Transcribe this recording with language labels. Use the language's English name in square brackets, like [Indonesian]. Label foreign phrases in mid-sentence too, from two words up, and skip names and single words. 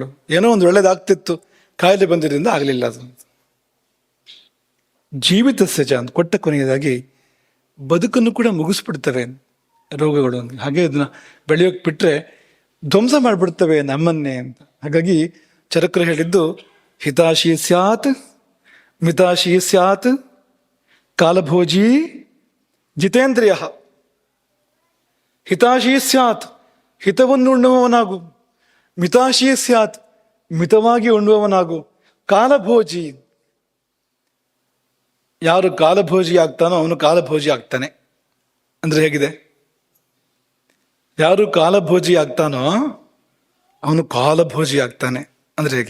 [Kannada] ಏನೋ ಒಂದು ಒಳ್ಳೇದಾಗ್ತಿತ್ತು, ಕಾಯಿಲೆ ಬಂದಿದ್ದರಿಂದ ಆಗಲಿಲ್ಲ ಅದು. [Sanskrit] ಜೀವಿತಸ್ಯ ಚ [Kannada] ಅಂತ ಕೊಟ್ಟ ಕೊನೆಯದಾಗಿ ಬದುಕನ್ನು ಕೂಡ ಮುಗಿಸ್ಬಿಡ್ತವೆ ರೋಗಗಳು. ಹಾಗೆ ಅದನ್ನ ಬೆಳೆಯೋಕೆ ಬಿಟ್ರೆ ಧ್ವಂಸ ಮಾಡಿಬಿಡ್ತವೆ ನಮ್ಮನ್ನೇ ಅಂತ. ಹಾಗಾಗಿ ಚರಕರು ಹೇಳಿದ್ದು [Sanskrit] ಹಿತಾಶಿ ಸ್ಯಾತ್ ಮಿತಾಶಿ ಸ್ಯಾತ್ ಕಾಲಭೋಜಿ ಜಿತೇಂದ್ರಿಯ. ಹಿತಾಶಿ ಸ್ಯಾತ್, [Kannada] ಹಿತವನ್ನು ಉಣ್ಣುವವನಾಗು. [Sanskrit] ಮಿತಾಶಿ ಸ್ಯಾತ್, [Kannada] ಮಿತವಾಗಿ ಉಣ್ಣುವವನಾಗು. ಕಾಲಭೋಜಿ, ಯಾರು ಕಾಲಭೋಜಿ ಆಗ್ತಾನೋ ಅವನು ಕಾಲಭೋಜಿ ಆಗ್ತಾನೆ. ಅಂದ್ರೆ ಹೇಗಿದೆ? ಯಾರು ಕಾಲಭೋಜಿ ಆಗ್ತಾನೋ ಅವನು ಕಾಲಭೋಜಿ ಆಗ್ತಾನೆ ಅಂದ್ರೆ ಹೇಗೆ?